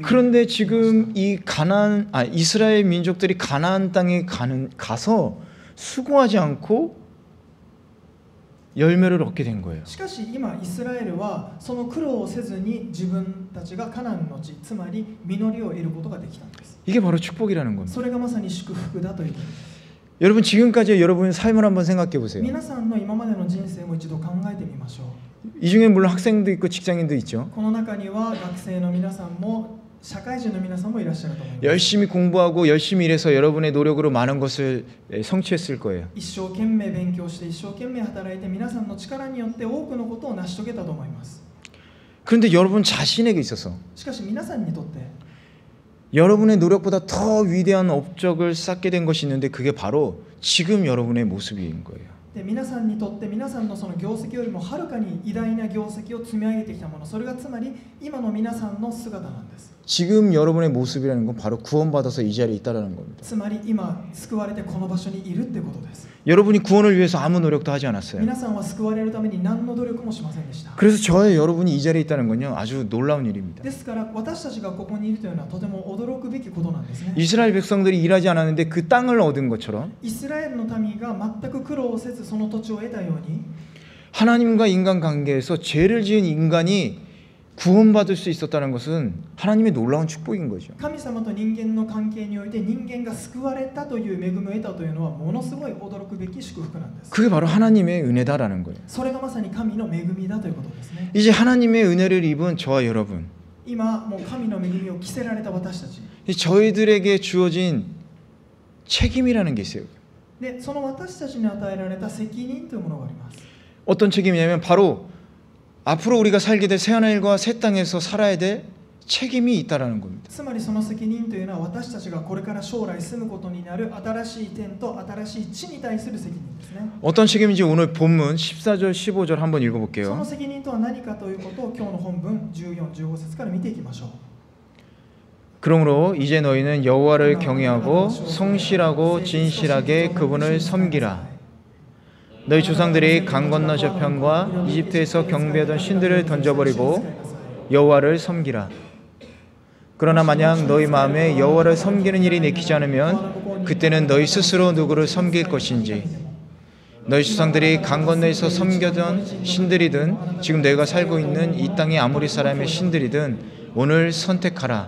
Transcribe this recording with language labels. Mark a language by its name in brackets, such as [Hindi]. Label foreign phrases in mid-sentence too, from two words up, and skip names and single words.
[Korean] 그런데 지금 이 이스라엘 민족들이 가나안 땅에 가서 수고하지 않고 열매를 얻게 된 거예요. [Japanese] しかし今イスラエルはその苦労をせずに自分たちがカナンの地つまり実りを得ることができたんです。 [Korean] 이게 바로 축복이라는 겁니다. [Japanese] それがまさに祝福だということです。 [Korean] 여러분 지금까지 여러분의 삶을 한번 생각해 보세요. [Japanese] 皆さんの今までの人生も一度考えてみましょう。 [Korean] 이 중에 물론 학생도 있고 직장인도 있죠. [Japanese] この中には学生の皆さんも社会人の皆さんもいらっしゃると思います。 [Korean] 열심히 공부하고 열심히 일해서 여러분의 노력으로 많은 것을 성취했을 거예요. [Japanese] 一生懸命勉強して一生懸命働いて皆さんの力によって多くのことを成し遂げたと思います。 [Korean] 그런데 여러분 자신에게 있어서 [Japanese] しかし皆さんにとって [Korean] 여러분의 노력보다 더 위대한 업적을 쌓게 된 것이 있는데 그게 바로 지금 여러분의 모습인 거예요. [Japanese] で皆さんにとって皆さんのその業績よりもはるかに偉大な業績を積み上げてきたもの、それがつまり今の皆さんの姿なんです。 [Korean] 지금 여러분의 모습이라는 건 바로 구원받아서 이 자리에 있다라는 겁니다. [Japanese] つまり今救われてこの場所にいるってことです。 [Korean] 여러분이 구원을 위해서 아무 노력도 하지 않았어요. [Japanese] 皆さんは救われるために何の努力もしませんでした。 [Korean] 그래서 저의 여러분이 이 자리에 있다는 건요 아주 놀라운 일입니다. [Japanese] ですから私たちがここにいるというのはとても驚くべきことなんですね。 [Korean] 이스라엘 백성들이 일하지 않았는데 그 땅을 얻은 것처럼 [Japanese] イスラエルの民が全く苦労せずその土地を得たように [Korean] 하나님과 인간 관계에서 죄를 지은 인간이 구원받을 수 있었다는 것은 하나님의 놀라운 축복인 거죠. [Japanese] 神様と人間の関係において人間が救われたという恵みを得たというのはものすごい驚くべき祝福なんです。 [Korean] 그게 바로 하나님의 은혜다라는 거예요. [Japanese] それがまさに神の恵みだということですね。 [Korean] 이제 하나님의 은혜를 입은 저와 여러분, [Japanese] 今もう神の恵みを着せられた私たち [Korean] 저희들에게 주어진 책임이라는 게 있어요. [Japanese] で、その私たちに与えられた責任というものがあります。 [Korean] 어떤 책임이냐면 바로 앞으로 우리가 살게 될 새하늘과 새 땅에서 살아야 될 책임이 있다라는 겁니다. [Japanese] つまりその責任というのは私たちがこれから将来住むことになる新しい天と新しい地に対する責任ですね。 [Korean] 어떤 책임인지 오늘 본문 14절 15절 한번 [Japanese] その [Korean] 읽어볼게요. [Japanese] 責任とは何かということを今日の本文14、15節から見ていきましょう。 [Korean] 그러므로 이제 너희는 여호와를 경외하고 성실하고 진실하게 그분을 섬기라. 너희 조상들이 강 건너 저편과 이집트에서 경배하던 신들을 던져버리고 여호와를 섬기라. 그러나 만약 너희 마음에 여호와를 섬기는 일이 내키지 않으면 그때는 너희 스스로 누구를 섬길 것인지 너희 조상들이 강 건너에서 섬겨던 신들이든 지금 너희가 살고 있는 이 땅의 아모리 사람의 신들이든 오늘 선택하라.